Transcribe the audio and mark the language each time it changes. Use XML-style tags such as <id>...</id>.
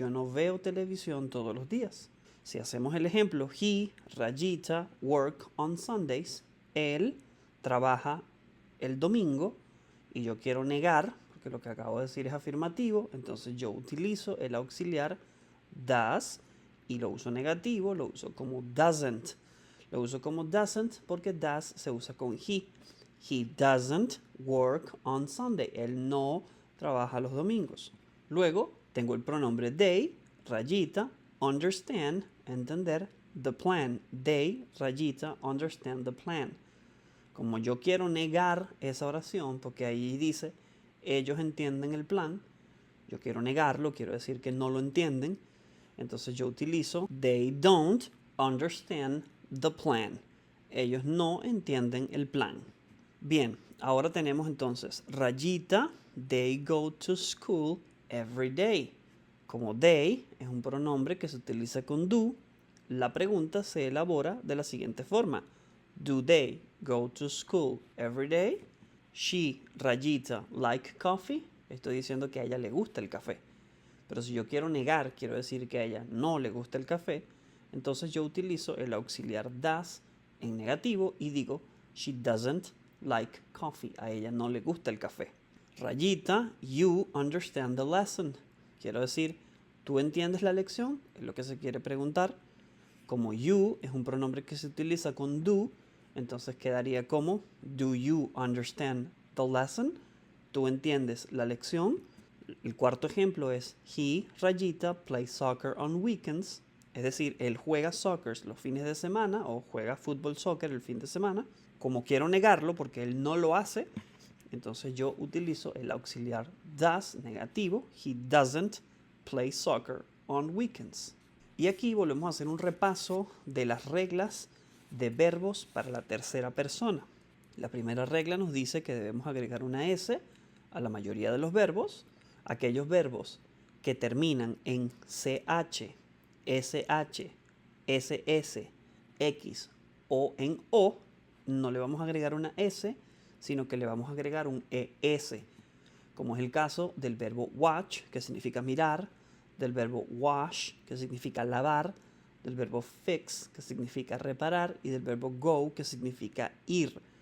<es>Yo no veo televisión todos los días. Si hacemos el ejemplo, he, rayita,</es> <en>work on Sundays,</en> <es>él trabaja el domingo y yo quiero negar, porque lo que acabo de decir es afirmativo, entonces yo utilizo el auxiliar does y lo uso negativo, lo uso como doesn't. Lo uso como doesn't porque does se usa con he.</es> <en>He doesn't work on Sunday.</en> <es>Él no trabaja los domingos. Luego tengo el pronombre they, rayita, understand, entender, the plan.</es> <en>They, rayita, understand the plan.</en> <es>Como yo quiero negar esa oración, porque ahí dice, ellos entienden el plan, yo quiero negarlo, quiero decir que no lo entienden, entonces yo utilizo</es> <en>they don't understand the plan.</en> <es>Ellos no entienden el plan. Bien, ahora tenemos entonces rayita,</es> <en>they go to school every day.</en> <es>Como they es un pronombre que se utiliza con do, la pregunta se elabora de la siguiente forma.</es> <en>Do they go to school every day? She, rayita, like coffee.</en> <es>Estoy diciendo que a ella le gusta el café. Pero si yo quiero negar, quiero decir que a ella no le gusta el café, entonces yo utilizo el auxiliar does en negativo y digo</es> <en>she doesn't like coffee.</en> <es>A ella no le gusta el café.</es> <en>Rayita, you understand the lesson.</en> <es>Quiero decir, ¿tú entiendes la lección? Es lo que se quiere preguntar. Como you es un pronombre que se utiliza con do, entonces quedaría como</es> <en>do you understand the lesson?</en> <es>¿Tú entiendes la lección? El cuarto ejemplo es he, rayita,</es> <en>plays soccer on weekends.</en> <es>Es decir, él juega soccer los fines de semana o juega fútbol soccer el fin de semana. Como quiero negarlo porque él no lo hace, entonces yo utilizo el auxiliar does negativo.</es> <en>He doesn't play soccer on weekends.</en> <es>Y aquí volvemos a hacer un repaso de las reglas de verbos para la tercera persona. La primera regla nos dice que debemos agregar una S a la mayoría de los verbos. Aquellos verbos que terminan en CH, SH, SS, X o en O, no le vamos a agregar una S, sino que le vamos a agregar un ES, como es el caso del verbo watch, que significa mirar, del verbo wash, que significa lavar, del verbo fix, que significa reparar, y del verbo go, que significa ir.</es>